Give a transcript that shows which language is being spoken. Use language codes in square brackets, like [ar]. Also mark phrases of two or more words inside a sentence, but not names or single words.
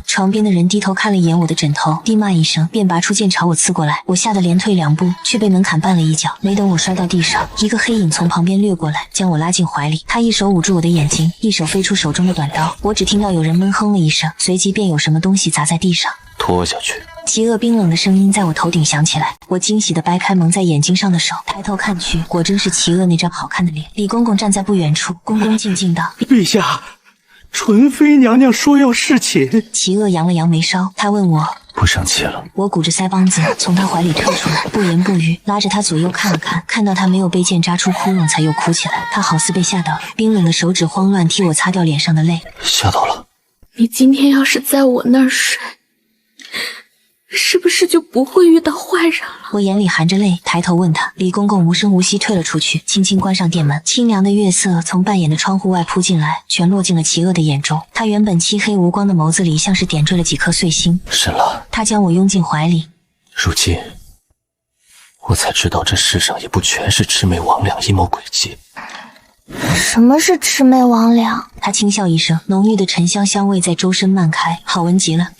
[zh] 床邊的人低頭看了一眼我的枕頭，低罵一聲，便拔出劍朝我刺過來。我嚇得連退2步，卻被門檻絆了一腳。沒等我摔到地上，一個黑影從旁邊掠過來，將我拉進懷裡。他一手捂住我的眼睛，一手飛出手中的短刀。我只聽到有人悶哼了一聲，隨即便有什麼東西砸在地上。拖下去。齊惡冰冷的聲音在我頭頂響起來，我驚喜地掰開蒙在眼睛上的手，抬頭看去，果真是齊惡那張好看的臉。李公公站在不遠處，恭恭敬敬道：“ 陛下，純妃娘娘說要侍寢。” 齊惡揚了揚眉梢，他問我不生氣了。我鼓着腮幫子從他懷裡退出來，不言不語，拉着他左右看了看，看到他沒有被劍扎出窟窿，才又哭起來。他好似被嚇到了，冰冷的手指慌亂替我擦掉臉上的淚。嚇到了。你今天要是在我那兒睡，是不是就不會遇到壞人了？我眼裡含着淚，抬頭問他。李公公無聲無息退了出去，輕輕關上店門。清涼的月色從半掩的窗戶外撲進來，全落進了齊惡的眼中。他原本漆黑無光的眸子裡，像是點綴了幾顆碎星。深了。他將我擁進懷裡。如今，我才知道這世上也不全是魑魅魍魉陰謀詭計。什麼是魑魅魍魉？他輕笑一聲，濃郁的沉香香味在周身漫開，好聞極了。